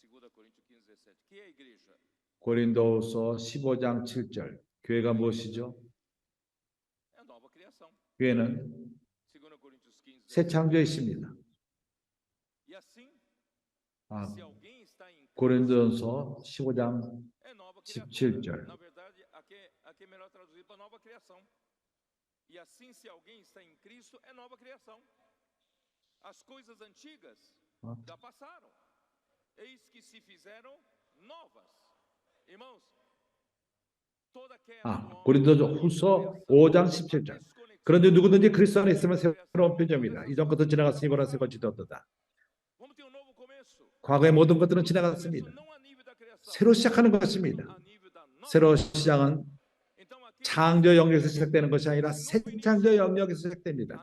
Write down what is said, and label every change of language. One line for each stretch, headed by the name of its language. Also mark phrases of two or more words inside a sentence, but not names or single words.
Korean: 고린도후서 15장 7절. 교회가 무엇이죠? 교회는 새 창조이십니다. 고린도전서 15장 17절.
Portuguese: E assim, se alguém está em Cristo, é nova criação. As coisas antigas já passaram. Eis que se fizeram novas. Irmãos,
Korean: 고린도후서 5장 17절. 그런데 누구든지 그리스도 안에 있으면 새로운 표정입니다. 이전 것도 지나갔으니 이보라 새 것이 되었도다. 과거의 모든 것들은 지나갔습니다. 새로 시작하는 것입니다. 새로 시작은 창조 영역에서 시작되는 것이 아니라 새 창조 영역에서 시작됩니다.